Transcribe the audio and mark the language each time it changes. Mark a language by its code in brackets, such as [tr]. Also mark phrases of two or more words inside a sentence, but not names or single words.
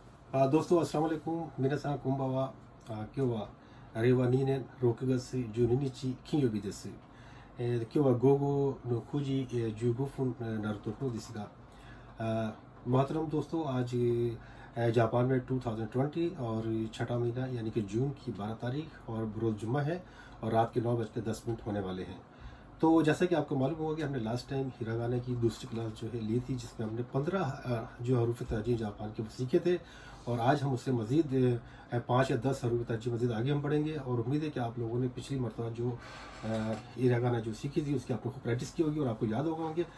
[ur] دوستوں السلام علیکم [ja] 皆さんこんばんは。今日は令和2年6月12日金曜日です。今日は午後の9時15分になるところですが、 [ur] محترم دوستوں آج جاپان میں 2020 اور چھٹا مہینہ یعنی کہ جون کی 12 تاریخ اور بروز جمعہ ہے اور رات کے 9:10 ہونے والے ہیں. تو جیسا کہ آپ کو معلوم ہوگا کہ ہم نے [en] last time [ur] ہیراگانا کی دوسری کلاس جو ہے لی تھی، جس میں ہم نے 15 جو حروف ترجیح جاپان کے وہ سیکھے تھے اور آج ہم اس سے مزید 5 یا 10 حروف ترجیح مزید آگے ہم پڑھیں گے اور امید ہے کہ آپ لوگوں نے پچھلی مرتبہ جو ہیراگانا جو سیکھی تھی اس کی آپ نے خوب پریکٹس کی ہوگی اور آپ کو یاد ہوگا ہوں گے.